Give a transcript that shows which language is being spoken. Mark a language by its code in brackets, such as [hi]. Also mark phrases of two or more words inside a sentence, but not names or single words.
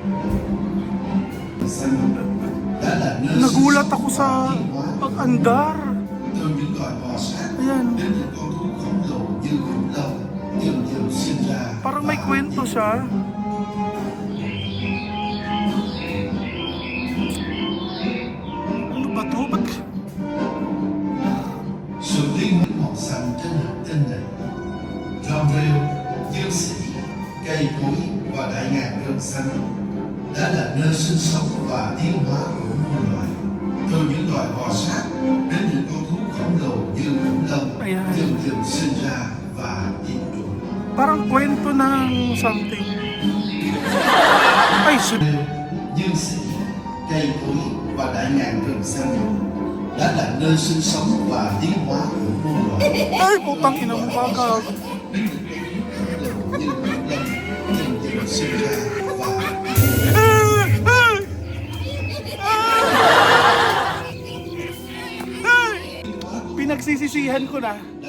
[tl] Nagulat ako sa pag-andar. Ayan. Parang may kwento siya. Ano ba to? Ba't? [vi] Cây cối và đại ngàn rừng xanh đã là nơi sinh sống và tiến hóa của muôn loài, từ những loài bò sát đến những con thú khổng lồ như khủng long dần dần sinh ra và diệt chủng. [tl] Parang kwento ng something. Ay, shit. [vi] Dương sĩ, cây cối và đại ngàn rừng xanh đã là nơi sinh sống và tiến hóa của muôn loài. [tl] Ay, putang ina mo bagal. Pinagsisisihan ko na.